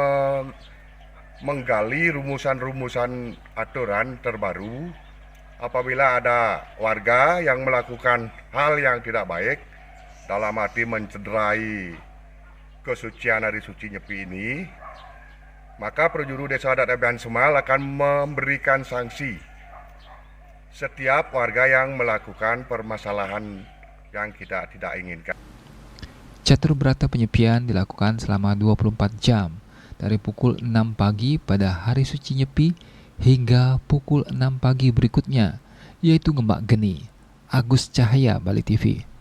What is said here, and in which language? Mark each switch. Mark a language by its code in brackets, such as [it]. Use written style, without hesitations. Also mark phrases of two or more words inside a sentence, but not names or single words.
[id] menggali rumusan-rumusan aturan terbaru apabila ada warga yang melakukan hal yang tidak baik dalam arti mencederai kesucian Hari Suci Nyepi ini, maka prajuru Desa Adat Abian Semal akan memberikan sanksi setiap warga yang melakukan permasalahan yang kita tidak inginkan. Catur berata penyepian dilakukan selama 24 jam dari pukul 6 pagi pada Hari Suci Nyepi hingga pukul 6 pagi berikutnya, yaitu Ngembak Geni. Agus Cahaya, Bali TV.